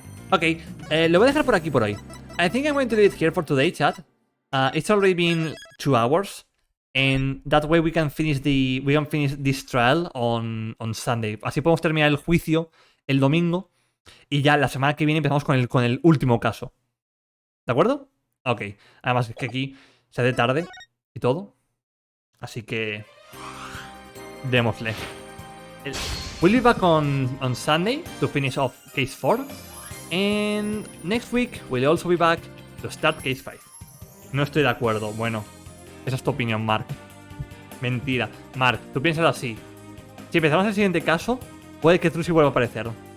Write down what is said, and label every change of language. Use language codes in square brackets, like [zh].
[es] Ok, lo voy a dejar por aquí por hoy. [en] I think I'm going to do it here for today, chat. It's already been 2 hours, and that way we can finish this trial on Sunday. [es] Así podemos terminar el juicio el domingo y ya la semana que viene empezamos con el último caso. ¿De acuerdo? Ok. Además es que aquí se hace tarde y todo, así que démosle. [en] We'll be back on Sunday to finish off case 4. And next week we'll also be back to start case 5. [es] No estoy de acuerdo. Bueno, esa es tu opinión, Mark. Mentira. Mark, tú piénsalo así. Si empezamos el siguiente caso, puede que Trucy vuelva a aparecer.